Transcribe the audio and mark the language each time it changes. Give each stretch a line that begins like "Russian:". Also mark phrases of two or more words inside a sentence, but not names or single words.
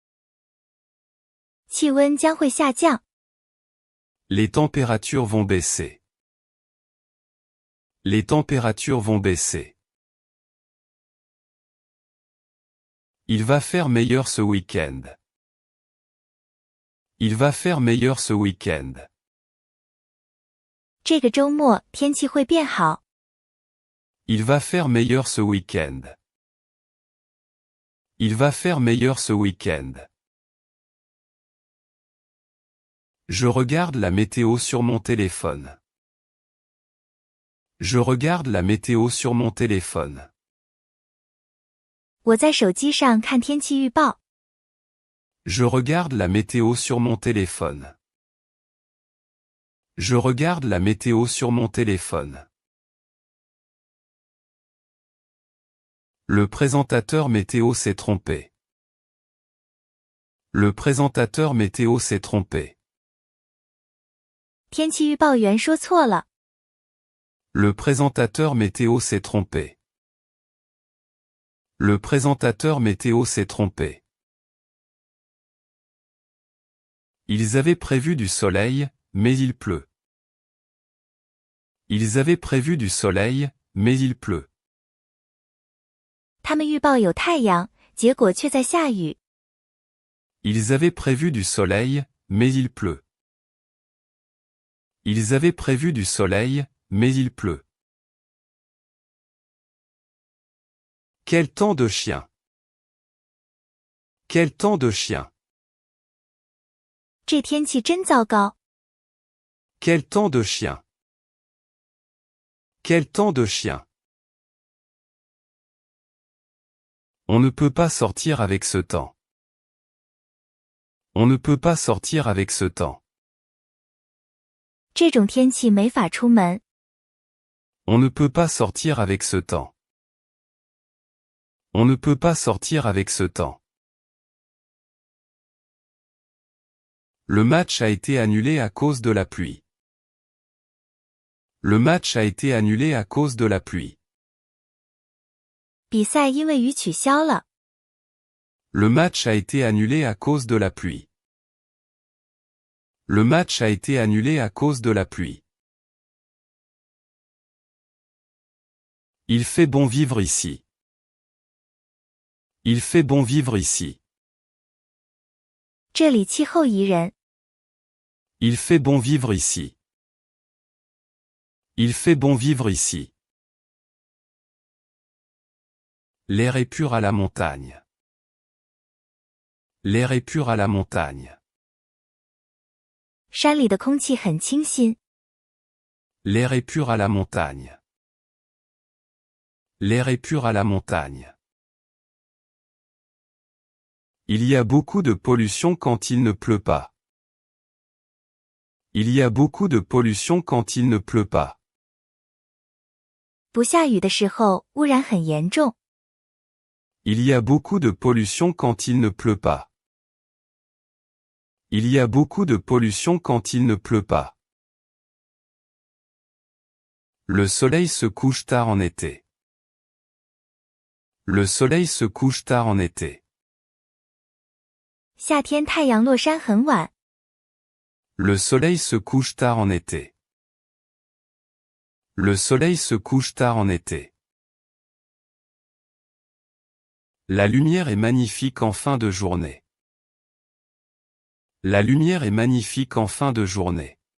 Chinese: 气温将会下降。
French: Les températures vont baisser. Les températures vont baisser. Il va faire meilleur ce week-end. Il va faire meilleur ce week-end.
Chinese: 这个周末天气会变好。
French: Il va faire meilleur ce week-end. Il va faire meilleur ce week-end. Je regarde la météo sur mon téléphone. Je regarde la météo sur mon téléphone.
Chinese: 我在手机上看天气预报。
French: Je regarde la météo sur mon téléphone. Je regarde la météo sur mon téléphone. Le présentateur météo s'est trompé. Le présentateur météo s'est trompé.
Chinese: 天气预报员说错了。
French: Le présentateur météo s'est trompé. Le présentateur météo s'est trompé. Ils avaient prévu du soleil, mais il pleut. Ils avaient prévu du soleil, mais il pleut.
Chinese: 他们预报有太阳，结果却在下雨。
French: Ils avaient prévu du soleil, mais il pleut. Ils avaient prévu du soleil, mais il pleut. Quel temps de chien! Quel temps de chien!
Chinese: 这天气真糟糕。
French: Quel temps de chien! Quel temps de chien! On ne peut pas sortir avec ce temps. On ne peut pas sortir avec ce temps.
Chinese: 这种天气没法出门。
French: On ne peut pas sortir avec ce temps. On ne peut pas sortir avec ce temps. Le match a été annulé à cause de la pluie. Le match a été annulé à cause de la pluie.
Chinese: 比赛因为雨取消了。
French: Le match a été annulé à cause de la pluie. Le match a été annulé à cause de la pluie. Il fait bon vivre ici. Il fait bon vivre ici.
Chinese: 这里气候宜人。
French: Il fait bon vivre ici. Il fait bon vivre ici. L'air est pur à la montagne. L'air est pur à la montagne.
Chinese: 山里的空气很清新。
French: L'air est pur à la montagne. L'air est pur à la montagne. Il y a beaucoup de pollution quand il ne pleut pas. Il y a beaucoup de pollution quand il ne pleut pas.
Chinese: 不下雨的时候，污染很严重。
French: Il y a beaucoup de pollution quand il ne pleut pas. Il y a beaucoup de pollution quand il ne pleut pas. Le soleil se couche tard en été. Le soleil se couche tard en été.
Chinese: 夏天太阳落山很晚。
French: Le soleil se couche tard en été. Le soleil se couche tard en été. La lumière est magnifique en fin de journée. La lumière est magnifique en fin de journée.